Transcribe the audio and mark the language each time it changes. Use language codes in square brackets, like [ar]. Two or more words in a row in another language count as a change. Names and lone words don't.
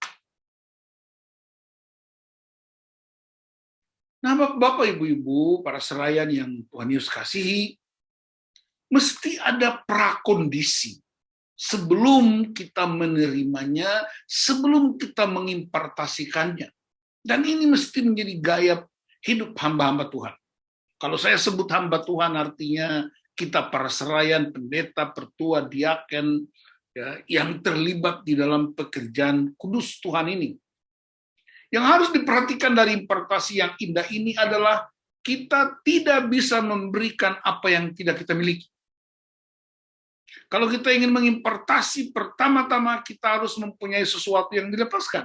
[id] Nah, Bapak, Ibu-Ibu, para serayan yang Tuhan Yesus kasihi, mesti ada prakondisi sebelum kita menerimanya, sebelum kita mengimpartasikannya. Dan ini mesti menjadi gaya hidup hamba-hamba Tuhan. Kalau saya sebut hamba Tuhan, artinya kita para serayan, pendeta, pertua, diaken, ya, yang terlibat di dalam pekerjaan kudus Tuhan ini. Yang harus diperhatikan dari impartasi yang indah ini adalah kita tidak bisa memberikan apa yang tidak kita miliki. Kalau kita ingin mengimpartasi, pertama-tama kita harus mempunyai sesuatu yang dilepaskan.